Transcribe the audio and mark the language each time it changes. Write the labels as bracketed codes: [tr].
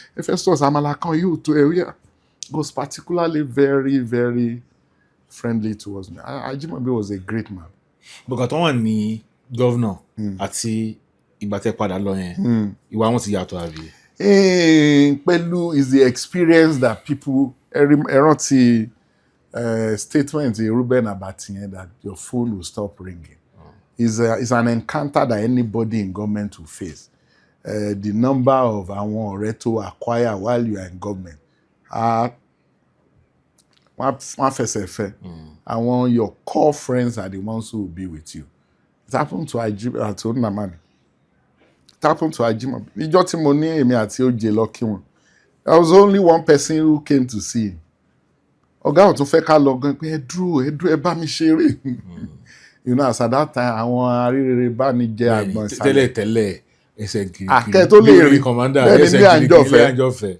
[yo] Festus àmàlà kan yóò tó ẹ̀. [en] He was particularly very, very friendly towards me. Ajimobi was a great man. [yo] Because tó wà ní governor àti ìgbà tẹ́ padà lọ yẹn, ìwà wọn ti yàtọ̀ àbí? [en] Pẹ̀lú is the experience that people rántí statement Ruben Abati that your phone will stop ringing. Is an encounter that anybody in government will face. The number of [yo] àwọn ọ̀rẹ́ tó [en] acquire while you are in government [yo] wọ́n fẹsẹ̀ fẹ́. [en] Àwọn your core friends are the ones who will be with you. It happened to Nnamani. It happened to Ajimobi. [yo] Ìjọ́ tí mo ní èmi àti Oje lọ kí wọn. [en] There was only one person who came to see him. [yo] Ọ̀gá ò tún fẹ́ ká lọ gan pé ẹ dúró ẹ bá mi ṣeré. [en] You know, as at that time, [yo] àwọn arírere bá ní jẹ àgbọn sálẹ̀. Tẹ́lẹ̀ ẹsẹ̀ gírí. Kẹ́ tó lè rí commander ẹsẹ̀ gírí.